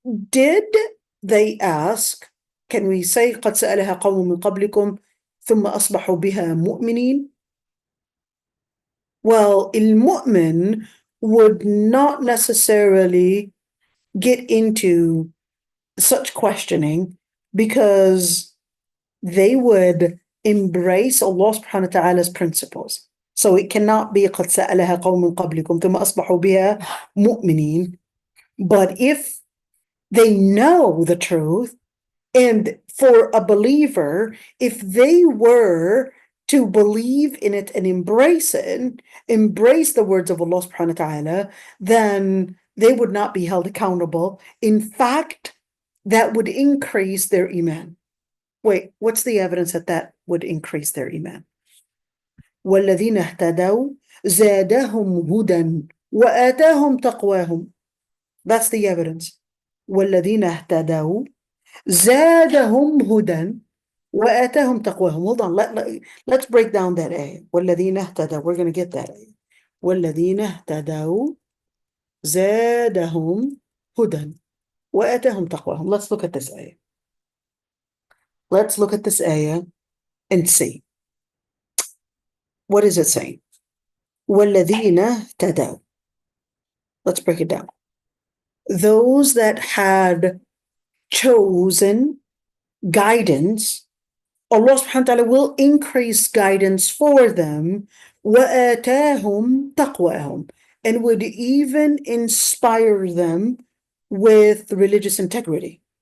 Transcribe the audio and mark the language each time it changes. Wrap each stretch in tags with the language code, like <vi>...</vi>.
<en>Did they ask, can we say</en> <ar>قَدْ سَأَلَهَا قَوْمٌ مِّن قَبْلِكُمْ ثُمَّ أَصْبَحُوا بِهَا مُؤْمِنِينَ?</ar> <en>Well, al-mu'min would not necessarily get into such questioning because they would embrace Allah subhanahu wa ta'ala's principles. So it cannot be</en> <ar>قَدْ سَأَلَهَا قَوْمٌ قَبْلِكُمْ ثُمَّ أَصْبَحُوا بِهَا مُؤْمِنِينَ.</ar> <en>But if they know the truth, and for a believer, if they were to believe in it and embrace the words of Allah subhanahu wa ta'ala, then they would not be held accountable. In fact, that would increase their iman. Wait, what's the evidence that would increase their iman?</en> <ar>وَالَّذِينَ اهْتَدَوْا زَادَهُمْ هُدًى وَآتَاهُمْ تَقْوَاهُمْ.</ar> <en>That's the evidence.</en> <ar>وَالَّذِينَ اهْتَدَوْا زَادَهُمْ هُدًى وَآتَاهُمْ تَقْوَاهُم.</ar> <en>Hold on, let's break down that ayah.</en> <ar>وَالَّذِينَ اهْتَدَوْا.</ar> <en>We're going to get that ayah.</en> <ar>وَالَّذِينَ اهْتَدَوْا زَادَهُمْ هُدًى وَآتَاهُمْ تَقْوَاهُم.</ar> <en>Let's look at this ayah. let's look at this ayah and see. What is it saying?</en> <ar>وَالَّذِينَ اهْتَدَوْا.</ar> <en>Let's break it down. Those that had chosen guidance, Allah subhanahu wa ta'ala will increase guidance for them,</en> <ar>وَآتَاهُمْ تَقْوَاهُمْ,</ar> <en>and would even inspire them with religious integrity.</en>